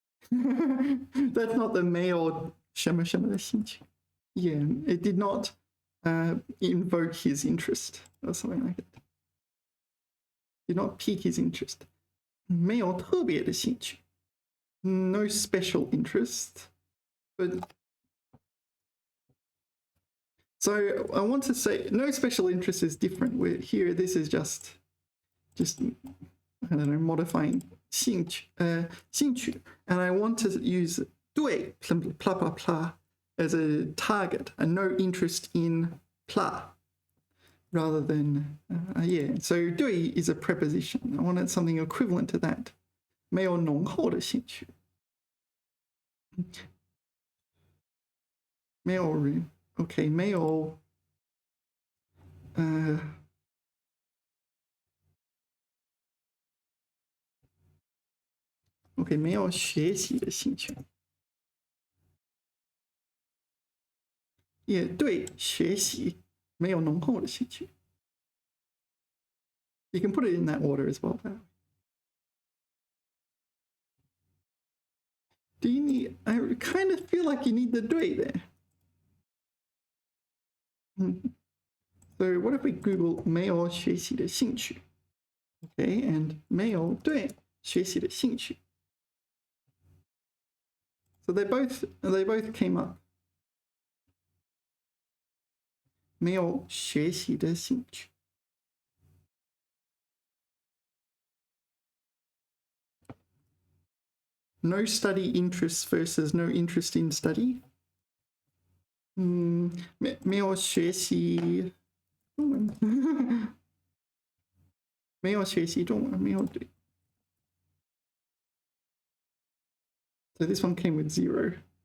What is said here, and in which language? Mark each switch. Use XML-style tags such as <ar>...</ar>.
<en>That's not the</en> <zh>没有什么什么的兴趣.</zh> <en>Yeah, it did not invoke his interest or something like that. Did not pique his interest.</en> <zh>没有特别的兴趣.</zh> <en>No special interest, but so I want to say no special interest is different. We're here, this is just I don't know, modifying 兴趣, 兴趣, and I want to use 对 blah blah blah as a target and no interest in blah rather than yeah. So 对 is a preposition. I wanted something equivalent to that.</en> <zh>没有浓厚的兴趣. 没有人 OK 没有OK 没有学习的兴趣，也对学习没有浓厚的兴趣。</zh> <en>You can put it in that order as well. Do you need? I kind of feel like you need the 对 there. So what if we Google</en> <zh>没有学习的兴趣</zh> <en>Okay, and</en> <zh>没有对学习的兴趣</zh> <en>So they both came up.</en> <zh>没有学习的兴趣</zh> <en>No study interests versus no interest in study.</en> <zh>没有学习中文没有学习中文没有对</zh> <en>So this one came with 0.</en>